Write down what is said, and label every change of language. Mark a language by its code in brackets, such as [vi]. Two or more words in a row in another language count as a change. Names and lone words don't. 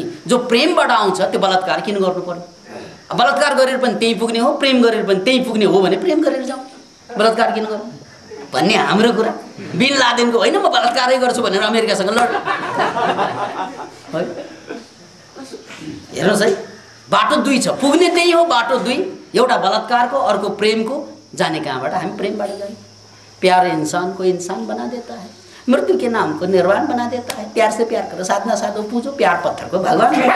[ne] जो प्रेमबाट आउँछ त्यो बलात्कार किन गर्नु पर्यो? बलात्कार गरेर पनि त्यही पुग्ने हो, प्रेम गरेर पनि त्यही पुग्ने हो भने प्रेम गरेर जाउँ, बलात्कार किन गर्नु भन्ने हाम्रो कुरा। बिन लादेनको होइन म बलात्कारै गर्छु भनेर अमेरिकासँग लड है। हेर्नुहोस् है, बाटो 2 छ, पुग्ने त्यही हो। बाटो 2, एउटा बलात्कारको, अर्को प्रेमको। जाने कहाँबाट? हामी प्रेमबाट जाने। [hi] प्यार इंसान को इंसान बना देता है, मृत्यु के नाम को निर्वाण बना देता है। प्यार से प्यार करो, साधना साधो पूजो, प्यार पत्थर को भगवान।